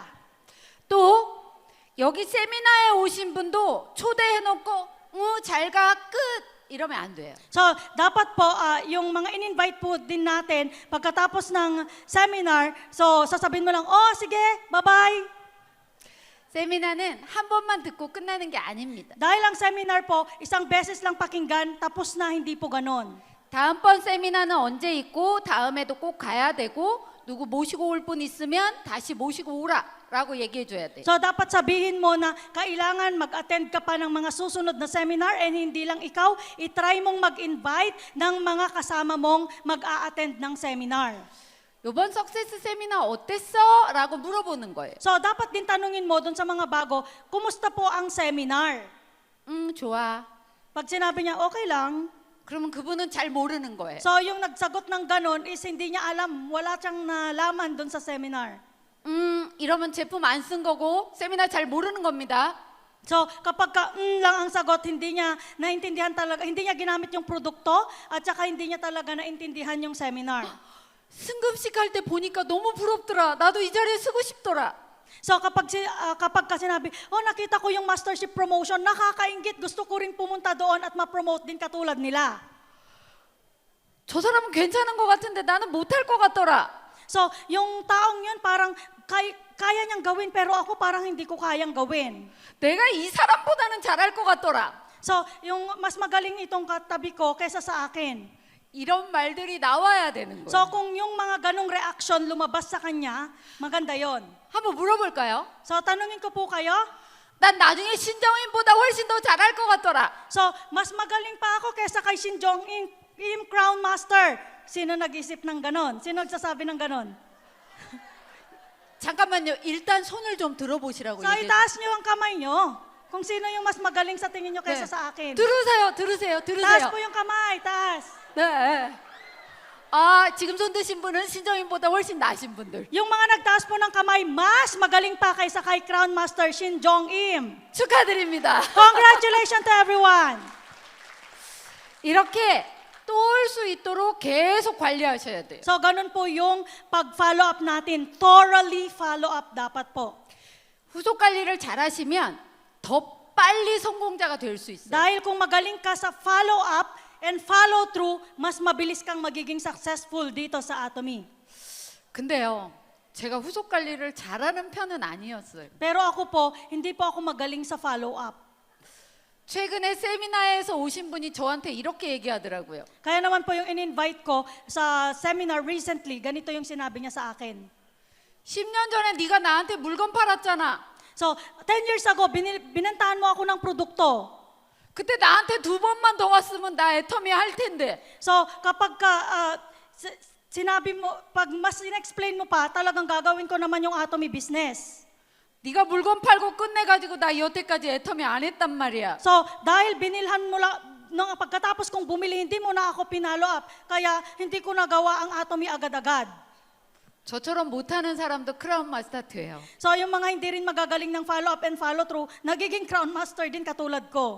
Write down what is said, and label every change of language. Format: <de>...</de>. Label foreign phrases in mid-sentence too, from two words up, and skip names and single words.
<ko>또 여기 세미나에 오신 분도 초대해놓고 잘 가 끝 이러면 안 돼요.</ko> <tl>So dapat po yung mga in-invite po din natin pagkatapos ng seminar, so sasabihin mo lang, oh sige, bye-bye.</tl> <ko>세미나는 한 번만 듣고 끝나는 게 아닙니다.</ko> <tl>Dahil ang seminar po, isang beses lang pakinggan, tapos na, hindi po ganon.</tl> <ko>다음번 세미나는 언제 있고 다음에도 꼭 가야 되고 누구 모시고 올 분 있으면 다시 모시고 오라라고 얘기해 줘야 돼.</ko> <tl>So dapat sabihin mo na kailangan mag-attend ka pa ng mga susunod na seminar and hindi lang ikaw, itry mong mag-invite ng mga kasama mong mag-a-attend ng seminar.</tl> <ko>이번 석세스 세미나 어땠어? 라고 물어보는 거예요.</ko> <tl>So dapat din tanungin mo dun sa mga bago, kumusta po ang seminar?</tl> <ko>좋아.</ko> <tl>Pag sinabi niya, okay lang.</tl> <ko>그러면 그분은 잘 모르는 거예요.</ko> <tl>So yung nagsagot ng ganon is hindi niya alam, wala siyang nalaman dun sa seminar.</tl> <ko>이러면 제품 안 쓴 거고 세미나 잘 모르는 겁니다.</ko> <tl>So kapag lang ang sagot, hindi niya naintindihan talaga, hindi niya ginamit yung produkto at saka hindi niya talaga naintindihan yung seminar.</tl> <ko>승급식 할 때 보니까 너무 부럽더라. 나도 이 자리에 쓰고 싶더라.</ko> <tl>So kapag ka sinabi, oh nakita ko yung</tl> <en>mastership promotion,</en> <tl>nakakaingit, gusto ko rin pumunta doon at ma-promote din katulad nila.</tl> <ko>저 사람은 괜찮은 것 같은데 나는 못할 것 같더라.</ko> <tl>So yung taong yun parang kaya niyang gawin pero ako parang hindi ko kayang gawin.</tl> <ko>내가 이 사람보다는 잘할 것 같더라.</ko> <tl>So yung mas magaling itong katabi ko kaysa sa akin.</tl> <ko>이런 말들이 나와야 되는 거예요.</ko> <tl>So kung yung mga ganong reaction lumabas sa kanya, maganda yon.</tl> <ko>한번 물어볼까요?</ko> <tl>So tanungin ko po kayo,</tl> <ko>난 나중에 신정인보다 훨씬 더 잘할 것 같더라.</ko> <tl>so mas magaling pa ako kaysa kay Shin Jong-im Crown Master. Sino nag-isip ng ganon? Sino nagsasabi ng ganon?</tl> <ko>잠깐만요. 일단 손을 좀 들어보시라고.</ko> <tl>So itaas niyo ang kamay niyo. Kung sino yung mas magaling sa tingin niyo kaysa</tl> <ko>네.</ko> <tl>sa akin.</tl> <ko>들으세요.</ko> <tl>Taas po yung kamay, taas.</tl> <ko>네. 지금 손 드신 분은 신정인보다 훨씬 나으신 분들.</ko> <tl>Yung mga nagtaas po ng kamay, mas magaling pa kaysa kay Crown Master Shin Jong-im.</tl> <ko>축하드립니다.</ko> <en>Congratulations to everyone.</en> <ko>이렇게 또 올 수 있도록 계속 관리하셔야 돼요.</ko> <tl>So ganun po yung pag-follow up natin.</tl> <en>Thoroughly follow up</en> <tl>dapat po.</tl> <ko>후속 관리를 잘 하시면 더 빨리 성공자가 될 수 있어요.</ko> <tl>Dahil kung magaling ka sa</tl> <en>follow up and follow through,</en> <tl>mas mabilis kang magiging successful dito sa Atomy.</tl> <ko>근데요. 제가 후속 관리를 잘하는 편은 아니었어요.</ko> <tl>Pero ako po, hindi po ako magaling sa follow up.</tl> <ko>최근에 세미나에서 오신 분이 저한테 이렇게 얘기하더라고요.</ko> <tl>Kaya naman po yung in-invite ko sa</tl> <en>seminar recently,</en> <tl>ganito yung sinabi niya sa akin.</tl> <ko>10년 전에 네가 나한테 물건 팔았잖아.</ko> <tl>So,</tl> <en>10 years ago,</en> <tl>binentahan mo ako ng produkto.</tl> <ko>그때 나한테 2번만 더 왔으면 나 애터미 할 텐데.</ko> <tl>So, kapag sinabi mo, pag mas in-explain mo pa, talagang gagawin ko naman yung Atomy business.</tl> <ko>네가 물건 팔고 끝내가지고 나 여태까지 애터미 안 했단 말이야.</ko> <tl>So, dahil binilhan mo lang, nung pagkatapos kong bumili, hindi mo na ako pinalo up. Kaya hindi ko nagawa ang Atomy agad-agad.</tl> <ko>저처럼 못하는 사람도 크라운 마스터 돼요.</ko> <tl>So, yung mga hindi rin magagaling ng</tl> <en>follow up and follow through,</en> <tl>nagiging Crown Master din katulad ko.</tl>